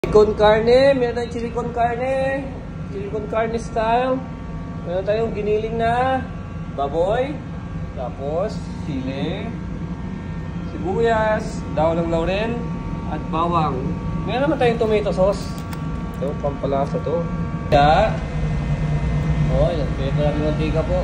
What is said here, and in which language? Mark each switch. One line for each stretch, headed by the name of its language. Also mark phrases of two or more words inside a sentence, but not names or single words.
Filipino: Con carne, meron tayong chili con carne. Chili con carne style. Meron tayong giniling na baboy. Tapos, sili, sibuyas, daw ng laurel, at bawang. Meron naman tayong
English: tomato sauce.
Filipino: Ito, pampalasa to. Kaya, nagpili lang yung mantika po.